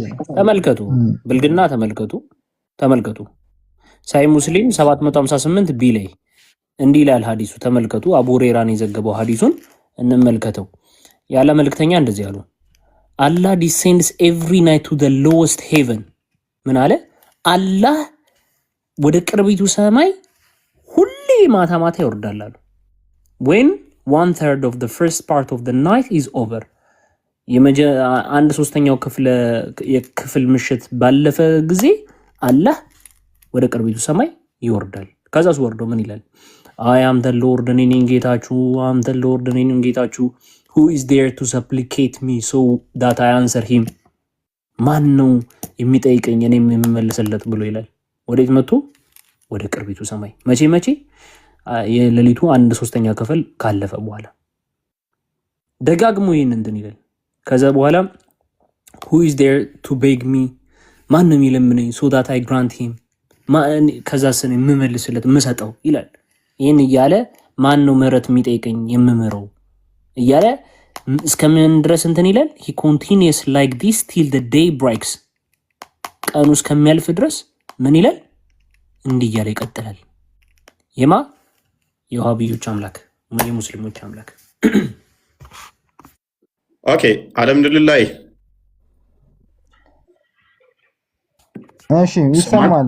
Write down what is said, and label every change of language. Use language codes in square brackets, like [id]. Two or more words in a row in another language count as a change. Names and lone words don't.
[am] ተመልከቱ። ብልግና ተመልከቱ። ሳይ ሙስሊም 758 ቢ ላይ እንዲህ ይላል ሐዲሱ። ተመልከቱ። አቡ ሁረይራን የዘገበው ሐዲሱን እንመልከተው። ያለ መልእክተኛ እንደዚህ ያሉ [en] Allah descends every night to the lowest heaven። [am] ምን አለ? አላህ ወደ ቅርቢቱ ሰማይ ሁሌ ማታ ማታ ይወርዳል አሉ። [en] when 1/3 of the first part of the night is over [am] 1/3 የክፍል ምሽት ባለፈ ጊዜ አላህ ወደ ቅርቢቱ ሰማይ ይወርዳል። ከዛስ ወርዶ ምን ይላል? [en] I am the Lord [am] እኔ ነኝ ጌታችሁ [en] who is there to supplicate me so that I answer him። [am] ማን ነው የሚጠይቀኝ እኔም የምመልስለት ብሎ ይላል። ወዴት መጥቶ? ወደ ቅርቢቱ ሰማይ። መቼ? የሌሊቱ 1/3 ክፍል ካለፈ በኋላ ደጋግሞ ይህን እንትን ይላል። ከዛ በኋላ [en] who is there to beg me [am] ማን ነው የሚለምነኝ [en] so that I grant him [am] ከዛ ስን የምመልስለት የምሰጠው ይላል። ይህን እያለ ማን ነው ምህረት የሚጠይቀኝ የምምረው እያለ እስከምን ድረስ እንትን ይላል። [en] he continues like this till the day breaks [am] ቀኑ እስከሚያልፍ ድረስ ምን ይላል? እንዲህ እያለ ይቀጥላል። የማ የዋሃቢዮች አምላክ የሙስሊሞች አምላክ። ኦኬ አልሐምዱሊላህ። እሺ ይሰማል።